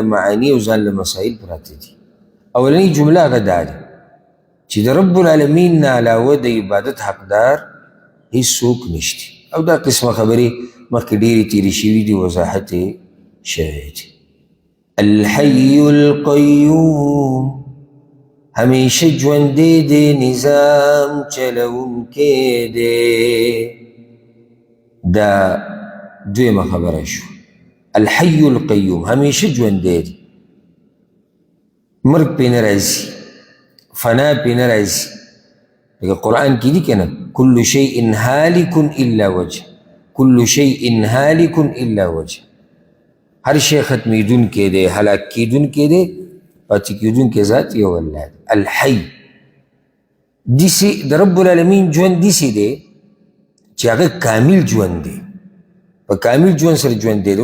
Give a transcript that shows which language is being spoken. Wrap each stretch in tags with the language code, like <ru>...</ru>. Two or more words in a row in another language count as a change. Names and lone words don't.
<ps>معانی او ځان له مسائل پراته دي اولنی جمله هغه دا ده چې د</ps> <ar>رب العالمین</ar> <ps>نه علاوه د عبادت حقدار هیڅوک نشته او دا قسمه خبرې مخکې ډېرې تېرې شوي دي وضاحت یې شوی دی</ps> <ar>الحي القیوم</ar> <ps>همیشه ژوندی دی نظام چلونکی دی دا دویمه خبره شو.</ps> <ar>الحی القیوم</ar> <ps>همیشه ژوندی دی، مرګ پې نه راځي، فنا پې نه راځي. لکه قرآن کې دي که نه</ps> <ar>کل شیء هالک الا وجه، کل شیء هالک الا وجه.</ar> <ps>هر شی ختمیدونکی دی، هلاک کیدونکی دی، پاتې کیدونکی ذات یو الله دی. الحی داسې د</ps> <ar>رب العالمین</ar> <ps>ژوند داسې دی چې هغه کامل ژوند دی، په کامل ژوند سره ژوند دی.</ps>